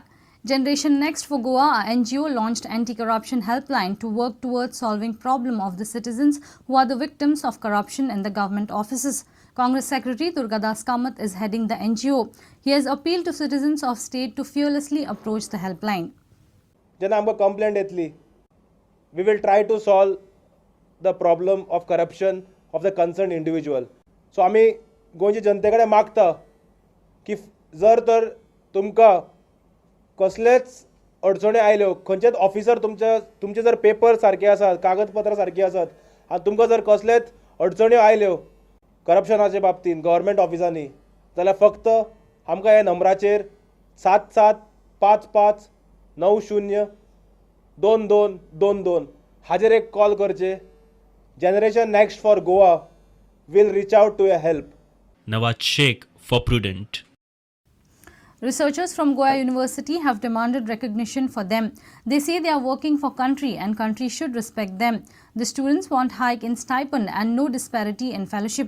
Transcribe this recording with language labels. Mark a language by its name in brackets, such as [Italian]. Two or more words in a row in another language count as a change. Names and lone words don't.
[English] Generation Next for Goa, a NGO, launched anti-corruption helpline to work towards solving problem of the citizens who are the victims of corruption in the government offices. Congress Secretary Durgadas Kamath is heading the NGO. He has appealed to citizens of state to fearlessly approach the helpline. [Konkani] जेन्ना आमकां कंप्लेंट येतली, [English] we will try to solve the problem of corruption of the concerned individual. [Konkani] So आमी गोंयचे जनते कडेन मागता की जर तर तुमकां कसलेच अडचणी आयल्यो, खंयचेच ऑफिसर तुमचे जर पेपर सारके आसात, कागदपत्रां सारकी आसात आनी तुमकां जर कसलेच अडचण्यो आयल्यो करप्शनाच्या बाबतींत गव्हर्मेंट ऑफिसांनी, जाल्यार फक्त आमकां ह्या नंबराचेर 7755902222 हाजेर एक कॉल करचे. [English] जनरेशन नेक्स्ट फॉर गोवा will reach out to your help. Nawaz Sheikh for Prudent. Researchers from Goa University have demanded recognition for them. They say they are working for country and country should respect them. The students want hike in stipend and no disparity in fellowship.